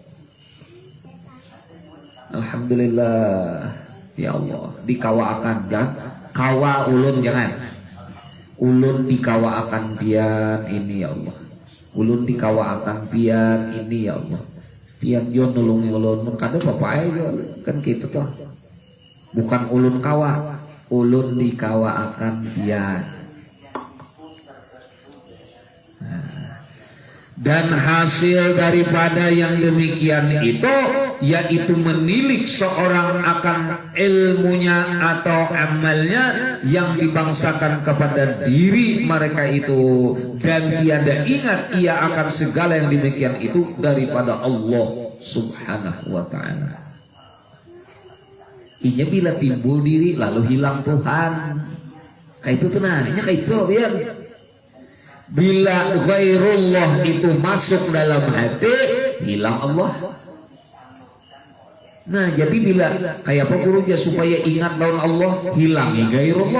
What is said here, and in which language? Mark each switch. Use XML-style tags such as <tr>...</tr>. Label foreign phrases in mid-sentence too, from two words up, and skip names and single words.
<ar>Alhamdulillah ya Allah,</ar> <bjn>dikawaakan jangan kawa ulun, jangan ulun dikawa akan pian ini ya Allah, ulun dikawa akan pian ini ya Allah, pian jo nulungi ulun kada apa-apa aja kan gitu toh. Bukan ulun kawa, ulun dikawa akan pian.</bjn> <ms>Dan hasil daripada yang demikian itu yaitu menilik seorang akan ilmunya atau amalnya yang dibangsakan kepada diri mereka itu, dan tiada ingat ia akan segala yang demikian itu daripada Allah</ms> <ar>subhanahu wa ta'ala.</ar> <bjn>Inya bila timbul diri lalu hilang Tuhan, kayak itu tenangnya kayak itu biar.</bjn> <id>Bila ghairullah itu masuk dalam hati, hilang Allah.</id> <bjn>Nah jadi bila kayak apa gurunya supaya ingat lawan Allah, hilangi ghairullah.</bjn>